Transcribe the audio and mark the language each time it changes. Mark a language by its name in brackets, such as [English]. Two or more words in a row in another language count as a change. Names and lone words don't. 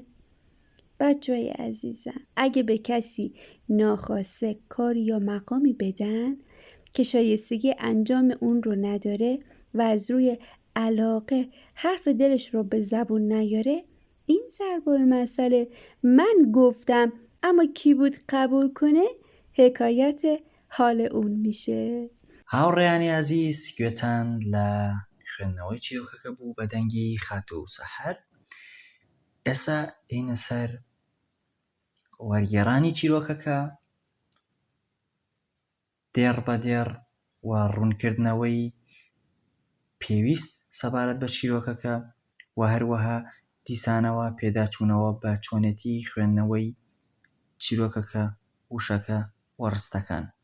[Persian] بچه‌های عزیزم، اگه به کسی ناخواسته کاری یا مقامی بدن که شایستگی انجام اون رو نداره و از روی علاقه حرف دلش رو به زبون نیاره، این ضرب المثل من گفتم اما کی بود قبول کنه حکایت حال اون میشه. [Central Kurdish] هاوڕێیانی عەزیز، گوێتان لە خوێندنەوەی چیرۆکەکە بوو بە دەنگی خاتوو سەحەر. ئێستا ئینە سەر وەرگێڕانی چیرۆکەکە، دێڕ بە دێڕ و ڕوونکردنەوەی پێویست سەبارەت بە چیرۆکەکە و هەروەها دیسانەوە پێداچوونەوە بە چۆنێتی خوێندنەوەی چیرۆکەکە، وشەکە و ڕستەکان.